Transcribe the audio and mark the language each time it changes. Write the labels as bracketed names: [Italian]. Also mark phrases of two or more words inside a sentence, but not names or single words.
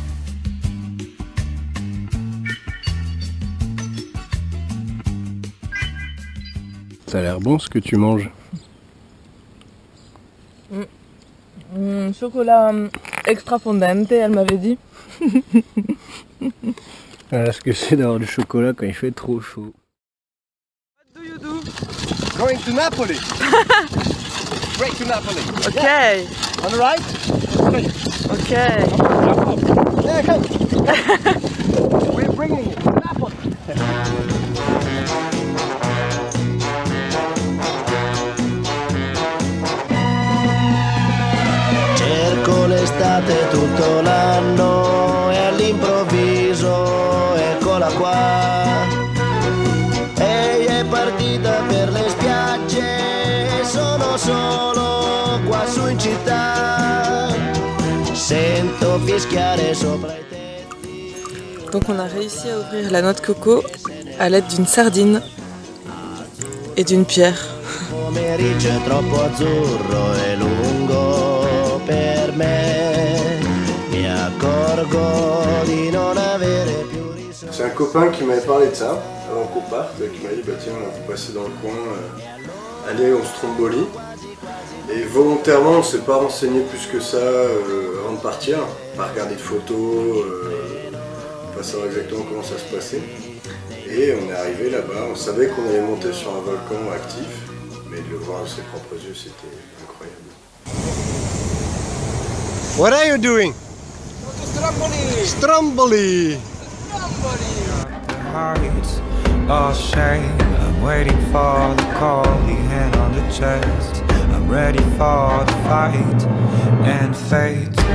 [French] Ça a l'air bon ce que tu manges. Chocolat [Italian] extra fondente, [French] elle m'avait dit. Voilà ce que c'est d'avoir du chocolat quand il fait trop chaud. [English] What do you do? Going to Napoli. Straight to Napoli. Okay. On the right? Okay. Yeah, come. We're bringing you to Napoli. [Italian] Cerco l'estate tutto l'anno e all'improvviso eccola qua. Ehi è partita per le spiagge e sono solo qua su in città. Sento fischiare sopra i tetti. [French] Donc on a réussi à ouvrir la noix de coco à l'aide d'une sardine et d'une pierre. [Italian] Pomeriggio è troppo azzurro e lungo per me. Mi accorgo di non avere più risorse. [French] C'est un copain qui m'avait parlé de ça avant qu'on parte, qui m'a dit bah tiens, on va passer dans le coin, allez on Stromboli. Et volontairement on s'est pas renseigné plus que ça avant de partir, pas regarder de photos, pas savoir exactement comment ça se passait. Et on est arrivé là-bas, on savait qu'on allait monter sur un volcan actif, mais de le voir de ses propres yeux c'était incroyable. [English] What are you doing? Stromboli. Hearts lost shape. I'm waiting for the call, the hand on the chest. I'm ready for the fight and fate.